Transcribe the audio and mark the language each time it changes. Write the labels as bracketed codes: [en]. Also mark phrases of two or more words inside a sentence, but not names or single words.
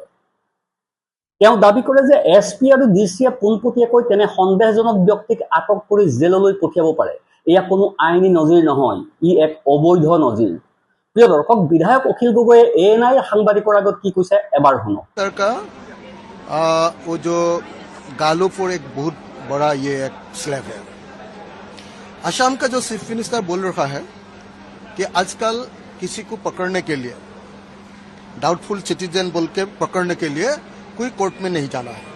[as] তেওঁ দাবী কৰে যে SP আৰু DCয়ে পোনপটীয়াকৈ তেনে সন্দেহজনক ব্যক্তিক আটক কৰি জেললৈ পঠিয়াব পাৰে। এয়া কোনো আইনী নজিৰ নহয়, ই এক অবৈধ নজিৰ। প্ৰিয় দৰ্শক, বিধায়ক অখিল গগৈয়ে ANI সাংবাদিকৰ আগত কি কৈছে এবাৰ শুনক। [hi] वो जो गालों पर एक बहुत बड़ा ये एक स्लैब है। असम का जो [en] chief minister [hi] बोल रहा है कि आजकल किसी को पकड़ने के लिए [en] doubtful citizen [hi] बोल के पकड़ने के लिए कोई कोर्ट में नहीं जाना है।